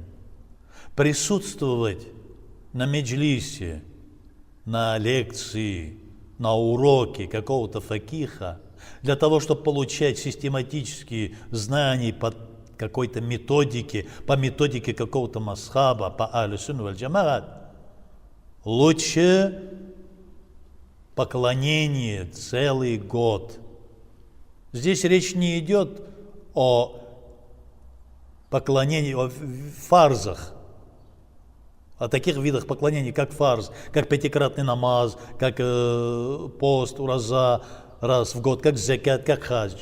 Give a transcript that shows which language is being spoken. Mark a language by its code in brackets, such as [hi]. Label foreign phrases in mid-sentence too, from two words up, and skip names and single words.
[ru] Присутствовать на меджлисе, на лекции, на уроке какого-то факиха, для того, чтобы получать систематические знания по какой-то методике, по методике какого-то масхаба, по аль-сунна валь-джамаат, лучше поклонение целый год. Здесь речь не идет о поклонении, о фарзах, о таких видах поклонений, как фарз, как пятикратный намаз, как пост, ураза раз в год, как закат, как хадж.